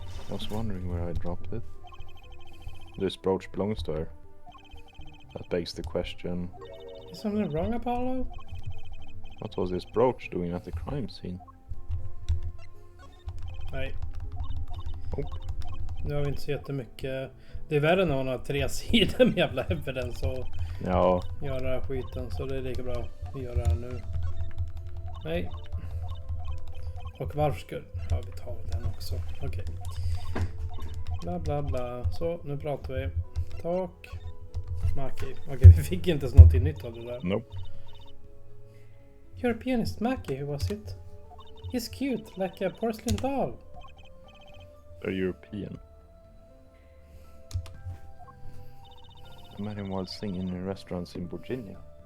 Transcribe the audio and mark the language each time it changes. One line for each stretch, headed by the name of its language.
English: I was wondering where I dropped it. This brooch belongs to her. That begs the question, Is something wrong, Apollo? what was this brooch doing at the crime scene?
Swedish: Nej. Oh. Nu har vi inte så jättemycket. Det är värre när hon har 3 sidor med jävla evidence och Ja, göra den här skiten. Så det är lika bra att göra det här nu. Nej. Och varför skulle... Ja, vi tar den också. Okej. Bla bla bla. Så, nu pratar vi. Tak. Maki. Okej, vi fick inte ens någonting nytt av det där.
English: nope. You're a pianist, Maki, who was it? He's cute, like a porcelain doll. They're European. I met him while singing in restaurants in Virginia.